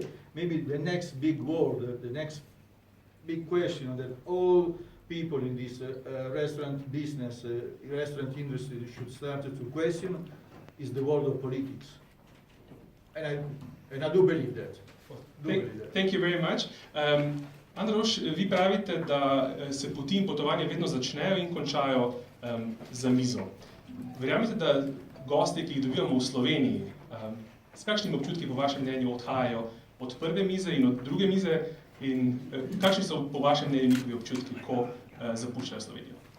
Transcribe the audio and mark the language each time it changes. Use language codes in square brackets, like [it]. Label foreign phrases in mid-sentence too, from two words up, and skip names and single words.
[en] Maybe the next big word, the next big question that all people in this restaurant business, restaurant industry should start to question is the world of politics. And I do believe that. Thank you very much. [sl] Androš, vi pravite, da se poti in potovanja vedno začnejo in končajo za mizo. Verjamete, da gosti, ki jih dobivamo v Sloveniji, s kakšnimi občutki po vašem mnenju odhajajo od prve mize in od druge mize in kakšni so po vašem mnenju njihovi občutki, ko zapuščajo Slovenijo?